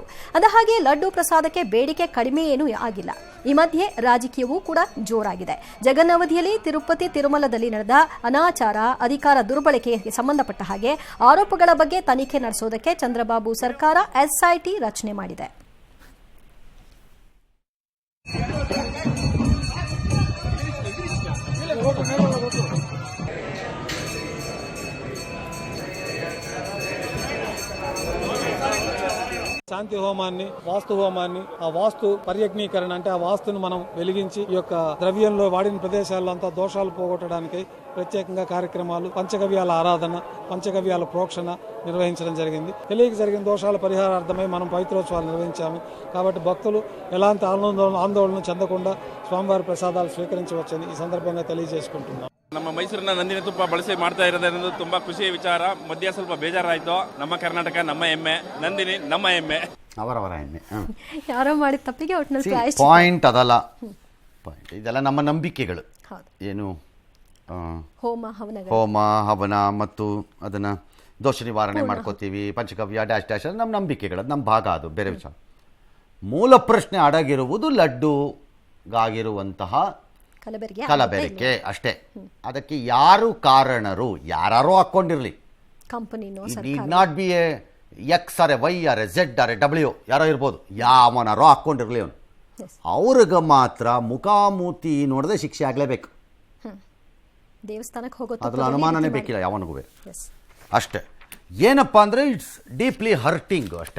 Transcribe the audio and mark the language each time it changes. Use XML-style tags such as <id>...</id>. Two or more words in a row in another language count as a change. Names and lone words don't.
<kn>ಅಂದಹಾಗೆ ಲಡ್ಡು ಪ್ರಸಾದಕ್ಕೆ ಬೇಡಿಕೆ ಕಡಿಮೆ ಏನೂ ಆಗಿಲ್ಲ. ಈ ಮಧ್ಯೆ ರಾಜಕೀಯವೂ ಕೂಡ ಜೋರಾಗಿದೆ. ಜಗನ್ನವಧಿಯಲ್ಲಿ ತಿರುಪತಿ ತಿರುಮಲದಲ್ಲಿ ನಡೆದ ಅನಾಚಾರ, ಅಧಿಕಾರ ದುರ್ಬಳಕೆಗೆ ಸಂಬಂಧಪಟ್ಟ ಹಾಗೆ ಆರೋಪಗಳ ಬಗ್ಗೆ ತನಿಖೆ ನಡೆಸೋದಕ್ಕೆ ಚಂದ್ರಬಾಬು ಸರ್ಕಾರ ಎಸ್ಐಟಿ ರಚನೆ ಮಾಡಿದೆ.</kn> <te>శాంతి హోమాన్ని, వాస్తు హోమాన్ని, ఆ వాస్తు పర్యజ్ఞీకరణ అంటే ఆ వాస్తును మనం వెలిగించి ఈ యొక్క ద్రవ్యంలో వాడిన ప్రదేశాల్లో అంతా దోషాలు పోగొట్టడానికి ప్రత్యేకంగా కార్యక్రమాలు, పంచగవ్యాల ఆరాధన, పంచగవ్యాల ప్రోక్షణ నిర్వహించడం జరిగింది. తెలియక జరిగిన దోషాల పరిహారార్థమై మనం పవిత్రోత్సవాలు నిర్వహించాము. కాబట్టి భక్తులు ఎలాంటి ఆందోళన చెందకుండా స్వామివారి ప్రసాదాలు స్వీకరించవచ్చని ఈ సందర్భంగా తెలియజేసుకుంటున్నాం.</te> <kn>ನಮ್ಮ ಮೈಸೂರಿನ ನಂದಿನಿ ತುಪ್ಪ ಬಳಸಿ ಮಾಡ್ತಾ ಇರೋದ್ರಿಂದ ತುಂಬಾ ಖುಷಿಯ ವಿಚಾರ. ಮಧ್ಯ ಸ್ವಲ್ಪ ಬೇಜಾರಾಯ್ತು. ನಮ್ಮ ಕರ್ನಾಟಕ ನಮ್ಮ ಹೆಮ್ಮೆ, ನಂದಿನಿ ನಮ್ಮ ಹೆಮ್ಮೆ, ಅವರವರ ಹೆಮ್ಮೆ. ಯಾರೋ ಮಾಡಿದ ತಪ್ಪಿಗೆ ಪಾಯಿಂಟ್ ಅದಲ್ಲ, ಪಾಯಿಂಟ್ ಇದೆಲ್ಲ ನಮ್ಮ ನಂಬಿಕೆಗಳು. ಏನು ಹೋಮ ಹವನ ಮತ್ತು ಅದನ್ನ ದೋಷ ನಿವಾರಣೆ ಮಾಡ್ಕೋತೀವಿ, ಪಂಚಗವ್ಯ</kn> <en>dash dash</en> <kn>ನಮ್ಮ ನಂಬಿಕೆಗಳು, ನಮ್ಮ ಭಾಗ. ಅದು ಬೇರೆ ವಿಚಾರ. ಮೂಲ ಪ್ರಶ್ನೆ ಅಡಗಿರುವುದು ಲಡ್ಡುಗಾಗಿರುವಂತಹ ಕಲಬೆರಕೆ ಅಷ್ಟೇ. ಅದಕ್ಕೆ ಯಾರು ಕಾರಣರು? ಯಾರೋ ಹಾಕ್ಕೊಂಡಿರಲಿ,</kn> <en>need not be a X or a Y or a Z or a W,</en> <kn>ಯಾರೋ ಇರ್ಬೋದು, ಯಾವನಾರೋ ಹಾಕ್ಕೊಂಡಿರಲಿ. ಅವನು ಅವ್ರಿಗೆ ಮಾತ್ರ ಮುಖಾಮೂತಿ ನೋಡದೆ ಶಿಕ್ಷೆ ಆಗಲೇಬೇಕು. ದೇವಸ್ಥಾನಕ್ಕೆ ಹೋಗೋ ಅದ್ರ ಅನುಮಾನನೇ ಬೇಕಿಲ್ಲ ಯಾವನಿಗೂ. ಅಷ್ಟೇ. ಏನಪ್ಪ ಅಂದರೆ</kn> <en>it's deeply hurting</en> <kn>ಅಷ್ಟೇ.</kn>